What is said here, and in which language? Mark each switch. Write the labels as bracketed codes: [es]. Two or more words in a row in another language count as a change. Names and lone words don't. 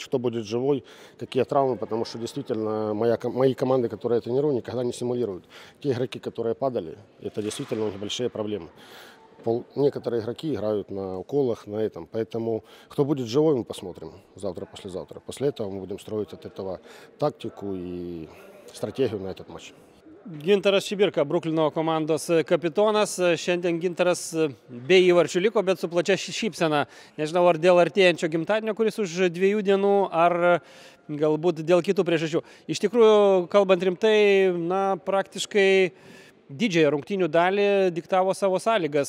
[ru] Кто будет живой, какие травмы, потому что действительно мои команды, которые я тренирую, никогда не симулируют. Те игроки, которые падали, это действительно у них большие проблемы. Некоторые игроки играют на уколах, на этом. Поэтому кто будет живой, мы посмотрим завтра, послезавтра. После этого мы будем строить от этого тактику и стратегию на этот матч. [lt] Gintaras Šibirka, Bruklino komandos kapitonas. Šiandien Gintaras be įvarčių liko, bet su plačia šypsena. Nežinau, ar dėl artėjančio gimtadienio, kuris už 2 dienų, ar galbūt dėl kitų priežasčių. Iš tikrųjų, kalbant rimtai, praktiškai didžiąją rungtynių dalį diktavo savo sąlygas.